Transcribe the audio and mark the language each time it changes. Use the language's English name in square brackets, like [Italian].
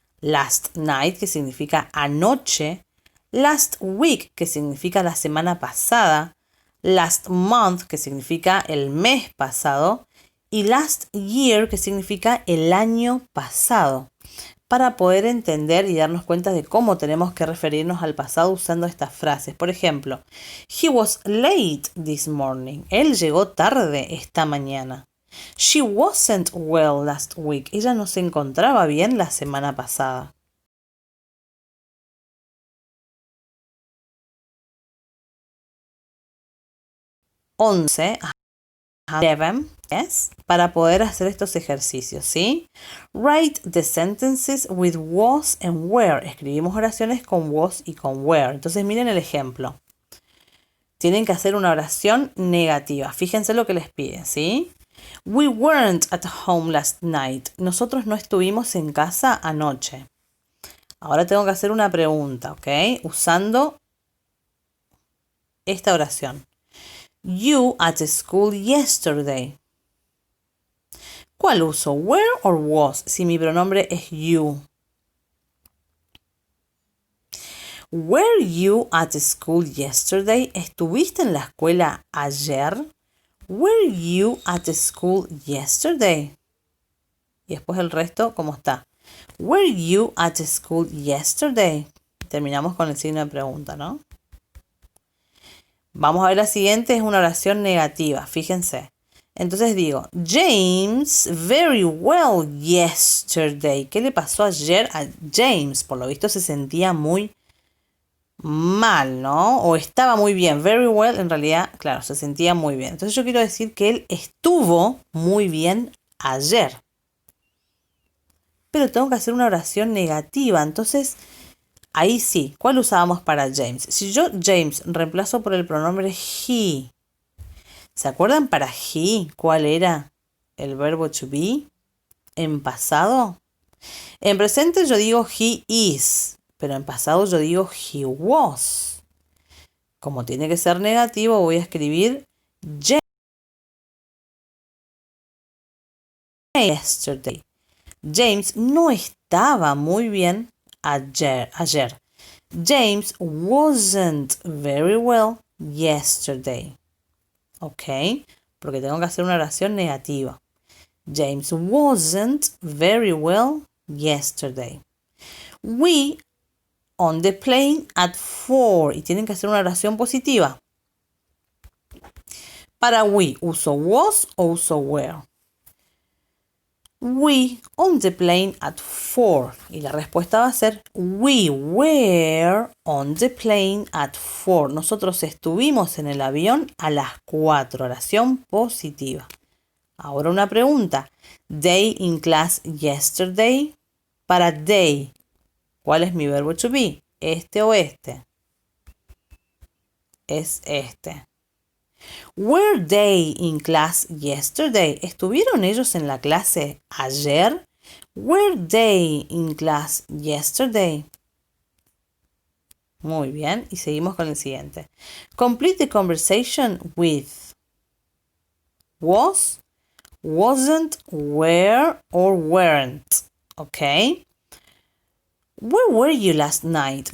[English] Last night, [Spanish] que significa anoche. [English] Last week, [Spanish] que significa la semana pasada. [English] Last month, [Spanish] que significa el mes pasado. Y [English] last year, [Spanish] que significa el año pasado. Para poder entender y darnos cuenta de cómo tenemos que referirnos al pasado usando estas frases. Por ejemplo, [English] he was late this morning. [Spanish] Él llegó tarde esta mañana. [English] She wasn't well last week. [Spanish] Ella no se encontraba bien la semana pasada. 11, 11, yes, para poder hacer estos ejercicios, ¿sí? [English] Write the sentences with was and were. [Spanish] Escribimos oraciones con was y con were. Entonces miren el ejemplo. Tienen que hacer una oración negativa. Fíjense lo que les pide, ¿sí? [English] We weren't at home last night. [Spanish] Nosotros no estuvimos en casa anoche. Ahora tengo que hacer una pregunta, ¿ok? Usando esta oración. [English] You at school yesterday. [Spanish] ¿Cuál uso? [English] Were or was? [Spanish] Si mi pronombre es you. [English] Were you at school yesterday? [Spanish] ¿Estuviste en la escuela ayer? [English] Were you at school yesterday? [Spanish] Y después el resto, ¿cómo está? [English] Were you at school yesterday? [Spanish] Terminamos con el signo de pregunta, ¿no? Vamos a ver la siguiente, es una oración negativa, fíjense. Entonces digo, [English] James very well yesterday. [Spanish] ¿Qué le pasó ayer a James? Por lo visto se sentía muy mal, ¿no? O estaba muy bien. [English] Very well, [Spanish] en realidad, claro, se sentía muy bien. Entonces yo quiero decir que él estuvo muy bien ayer. Pero tengo que hacer una oración negativa, entonces ahí sí. ¿Cuál usábamos para James? Si yo James reemplazo por el pronombre he, ¿se acuerdan para he cuál era el verbo to be? En pasado. En presente yo digo [English] he is, [Spanish] pero en pasado yo digo [English] he was. [Spanish] Como tiene que ser negativo, voy a escribir yesterday. James no estaba muy bien ayer. [English] James wasn't very well yesterday. [Spanish] ¿Ok? Porque tengo que hacer una oración negativa. [English] James wasn't very well yesterday. We on the plane at 4. [Spanish] Y tienen que hacer una oración positiva. Para we, ¿uso was o uso were? [English] We on the plane at 4. [Spanish] Y la respuesta va a ser [English] we were on the plane at 4. [Spanish] Nosotros estuvimos en el avión a las 4. Oración positiva. Ahora una pregunta. [English] They in class yesterday. [Spanish] Para they, ¿cuál es mi verbo to be? ¿Este o este? es este. [English] Were they in class yesterday? [Spanish] ¿Estuvieron ellos en la clase ayer? [English] Were they in class yesterday? [Spanish] Muy bien, y seguimos con el siguiente. [English] Complete the conversation with was, wasn't, were, or weren't. Okay. Where were you last night?